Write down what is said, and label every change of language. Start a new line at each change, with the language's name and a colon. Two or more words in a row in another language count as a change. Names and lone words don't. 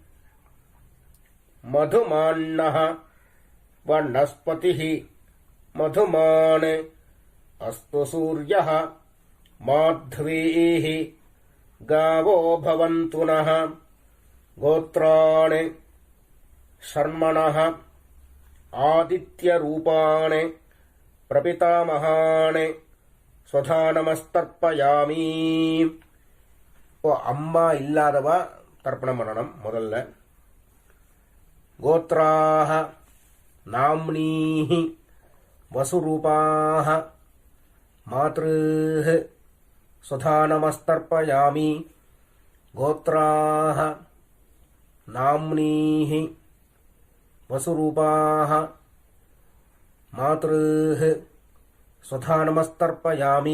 Sanskrit: मधुमान्नः वनस्पतिः मधुमान् अस्तु सूर्यः माध्वीः गावो भवन्तु नः गोत्राणि शर्मणः आदित्यरूपाणि प्रपितामहानि स्वधा नमस्तर्पयामि.
Tamil: இப்போ அம்மா இல்லாதவா தர்ப்பணம் பண்ணணும்.
Sanskrit: முதல்ல गोत्राः नाम्नीः वसुरूपाः मातृः स्वधा नमस्तर्पयामि. गोत्राः नाम्नीः वसुरूपाः मातृः स्वधा नमस्तर्पयामि.